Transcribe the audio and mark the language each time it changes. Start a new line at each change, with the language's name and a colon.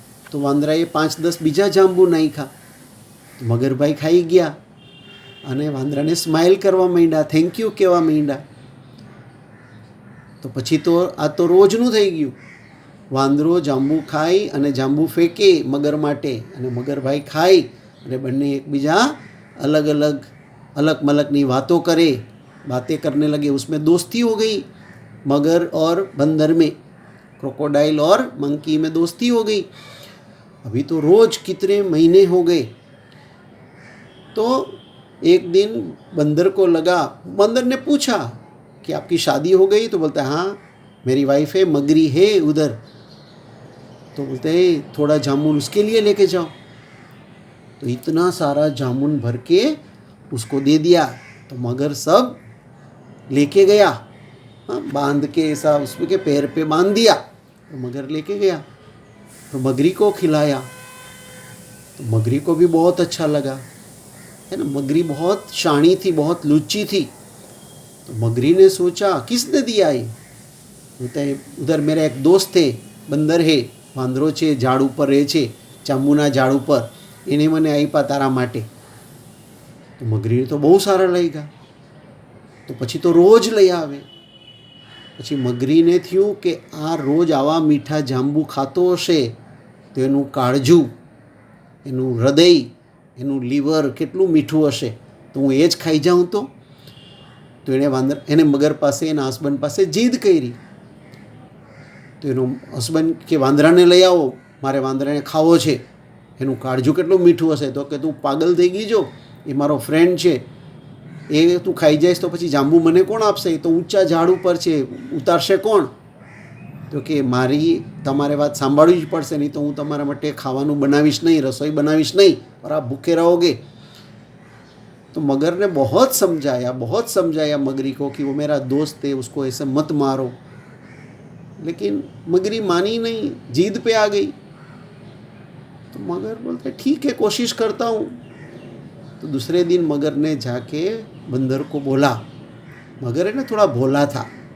Gujarati: તો વાંદરાએ 5-10 બીજા જાંબુ નાખ્યા. તો મગરભાઈ ખાઈ ગયા અને વાંદરાને સ્માઇલ કરવા માંડ્યા, થેન્ક યુ કહેવા માંડ્યા. તો પછી તો આ તો રોજનું થઈ ગયું. વાંદરો જાંબુ ખાય અને જાંબુ ફેંકે મગર માટે, અને મગરભાઈ ખાય અને બંને એકબીજા अलग मलकની વાતો करे.
Hindi: बातें करने लगे, उसमें दोस्ती हो गई. मगर और बंदर में, क्रोकोडाइल और मंकी में दोस्ती हो गई. अभी तो रोज कितने महीने हो गए. तो एक दिन बंदर को लगा, बंदर ने पूछा कि आपकी शादी हो गई? तो बोलता है हाँ, मेरी वाइफ है, मगरी है उधर. तो बोलते हैं थोड़ा जामुन उसके लिए लेके जाओ. तो इतना सारा जामुन भर के उसको दे दिया. तो मगर सब लेके गया, बांध के ऐसा उसके पैर पे बांध दिया. तो मगर लेके गया. तो मगरी को खिलाया. तो मगरी को भी बहुत अच्छा लगा, है ना. मगरी बहुत शानी थी, बहुत लुच्ची थी. तो मगरी ने सोचा किसने दिया ये? बोलता है उधर मेरा एक दोस्त है, बंदर है,
Gujarati: વાંદરો છે, ઝાડ ઉપર રહે છે, જાંબુના ઝાડ ઉપર, એને મને આપ્યા તારા માટે. તો મગરીને તો બહુ સારા લાગ્યા. તો પછી તો રોજ લઈ આવે. પછી મગરીને થયું કે આ રોજ આવા મીઠા જાંબુ ખાતો હશે તો એનું કાળજું, એનું હૃદય, એનું લીવર કેટલું મીઠું હશે. તો હું એ જ ખાઈ જાઉં. તો એને મગર પાસે, એના હસબન્ડ પાસે જીદ કરી. તો એનો હસબન્ડ કે વાંદરાને લઈ આવો, મારે વાંદરાને ખાવો છે, એનું કાળજું કેટલું મીઠું હશે. તો કે તું પાગલ થઈ ગઈ છો, એ મારો ફ્રેન્ડ છે, એ તું ખાઈ જઈશ તો પછી જાંબુ મને કોણ આપશે? એ તો ઊંચા ઝાડ ઉપર છે, ઉતારશે કોણ? તો કે તમારે વાત સાંભળવી જ પડશે, નહીં તો હું તમારા માટે ખાવાનું બનાવીશ નહીં, રસોઈ બનાવીશ નહીં,
Hindi: और आप भूखे रहोगे. तो मगर ने बहुत समझाया मगरी को कि वो मेरा दोस्त है, उसको ऐसे मत मारो. लेकिन मगरी मानी नहीं, जीद पे आ गई. तो मगर बोलते ठीक है, कोशिश करता हूँ. तो दूसरे दिन मगर ने जाके बंदर को बोला. मगर है ना थोड़ा भोला था,